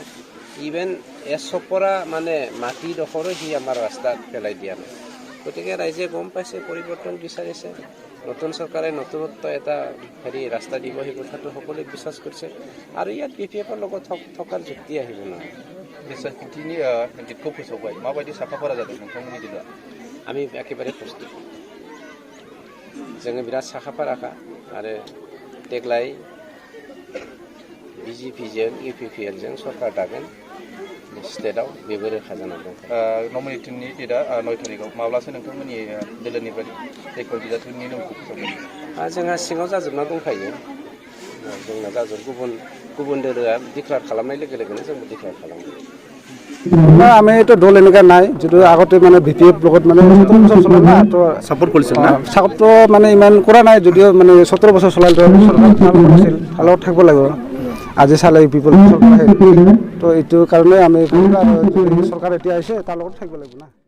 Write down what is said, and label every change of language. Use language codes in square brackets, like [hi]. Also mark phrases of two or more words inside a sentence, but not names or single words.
[as] ইভেন এচপৰা মানে মাটিডোখৰো সি আমাৰ ৰাস্তাত পেলাই দিয়া নাই। গতিকে ৰাইজে গম পাইছে, পৰিৱৰ্তন বিচাৰিছে, নতুন চৰকাৰে নতুনত্ব এটা ৰাস্তা দিব, সেই কথাটো সকলোৱে বিশ্বাস কৰিছে। আৰু ইয়াত BPF-ৰ লগত থকাৰ যুক্তি আহিব নহয়। [brx] बेसादखिन्थिनि दिगखौ फोसावबाय माबायदि साखाफारा जादों नोंथांमोननि दिला? [as] আমি একেবাৰে [brx] प्रस्तुत, जोङो बिराद साखाफाराखा आरो देग्लाय BJP-जों UPPL-जों सरकार दागोन स्टेटआव, बेबो रोखा जानानै दं। नमिनेटिनि डेटआ 9 तारिखआव, माब्लासो नोंथांमोननि दोलोनिफ्राय जायफोर बिजाथिनि मुंखौ फोसावगोन? जोंहा सिङाव जाजोबना दंखायो, जोंना जाजोब गुबुन दोलोआ डिक्लेयार खालामनाय लोगो लोगोनो जोंबो डिक्लेयार खालामगोन। [as] আমি এইটো দল এনেকুৱা নাই, যিটো আগতে মানে BPF লগত মানে 17 বছৰ চলা না, তো সাপোর্ট কৰিছিল না? চাপটো মানে ইমান কৰা নাই, যদিও মানে 17 বছৰ চলাল চৰকাৰ আছিল, লগত থাকিব লাগিব। আজি চালে পিপল চৰকাৰ, তো এইটো কাৰণে আমি চৰকাৰ এতিয়া আহিছে, তাৰ লগত থাকিব লাগিব না।